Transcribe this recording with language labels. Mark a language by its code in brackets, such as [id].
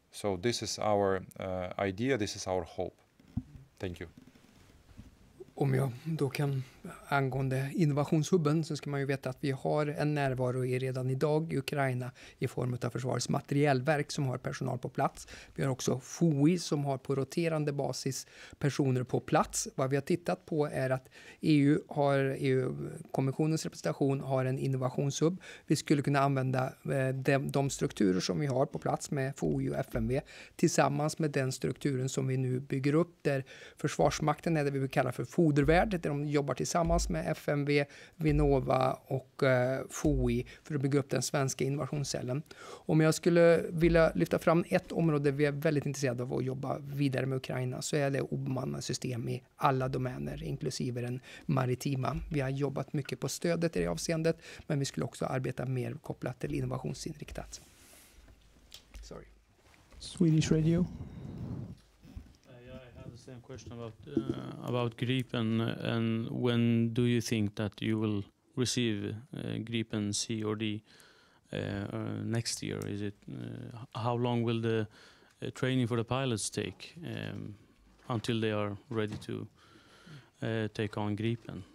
[en] So this is our idea, this is our hope. Thank you. [sv] Om jag då kan, angående innovationshubben, så ska man ju veta att vi har en närvaro redan idag i Ukraina i form av Försvarets materielverk som har personal på plats. Vi har också FOI som har på roterande basis personer på plats. Vad vi har tittat på är att EU-kommissionens representation har en innovationshubb. Vi skulle kunna använda de strukturer som vi har på plats med FOI och FMV tillsammans med den strukturen som vi nu bygger upp, där Försvarsmakten är det vi kallar för fodervärd, där de jobbar tillsammans med FMV, Vinnova och FOI för att bygga upp den svenska innovationscellen. Om jag skulle vilja lyfta fram ett område vi är väldigt intresserade av att jobba vidare med Ukraina, så är det obemannade system i alla domäner, inklusive den maritima. Vi har jobbat mycket på stödet i det avseendet, men vi skulle också arbeta mer kopplat till innovationsinriktat. [en] Sorry. Swedish Radio. Same question about Gripen, and when do you think that you will receive Gripen C or D next year? Is it how long will the training for the pilots take until they are ready to take on Gripen?